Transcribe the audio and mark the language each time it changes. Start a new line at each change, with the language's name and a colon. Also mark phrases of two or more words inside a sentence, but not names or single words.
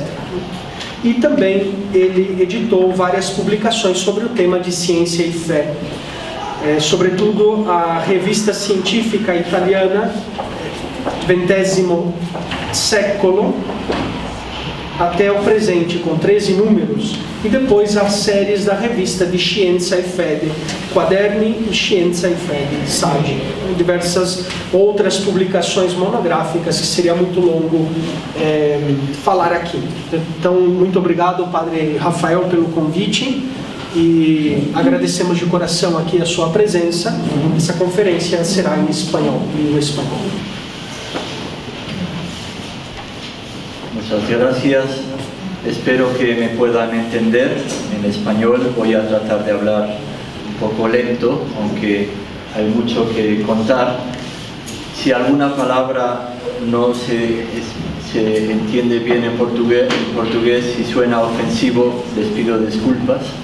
Portuguese: E também ele editou várias publicações sobre o tema de ciência e fé. Sobretudo a revista científica italiana, XX Secolo, até o presente, com 13 números, e depois as séries da revista de Scienza e Fede, Quaderni di Scienza e Fede, SAGE, diversas outras publicações monográficas que seria muito longo falar aqui. Então, muito obrigado, Padre Rafael, pelo convite e agradecemos de coração aqui a sua presença. Essa conferência será em espanhol, língua espanhola.
Spanish: Muchas gracias. Espero que me puedan entender en español. Voy a tratar de hablar un poco lento, aunque hay mucho que contar. Si alguna palabra no se entiende bien en portugués, si suena ofensivo, les pido disculpas.